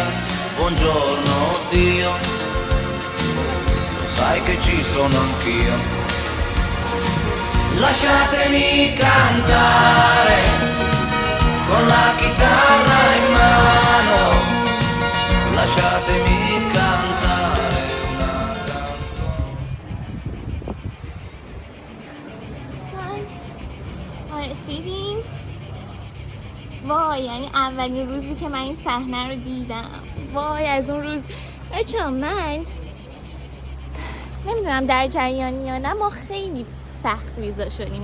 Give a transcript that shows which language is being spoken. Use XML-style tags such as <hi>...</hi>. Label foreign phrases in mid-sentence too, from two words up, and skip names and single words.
<it>Buongiorno Dio, lo sai che ci sono anch'io. Lasciatemi cantare con la chitarra in mano, lasciatemi cantare una canzone.</it> <fa>رسیدیم. وای، یعنی اولین روزی که من این صحنه رو دیدم، وای از اون روز بچه‌ها من نمیدونم در جریانی یا نه، ما خیلی سخت ویزا شدیم.</fa>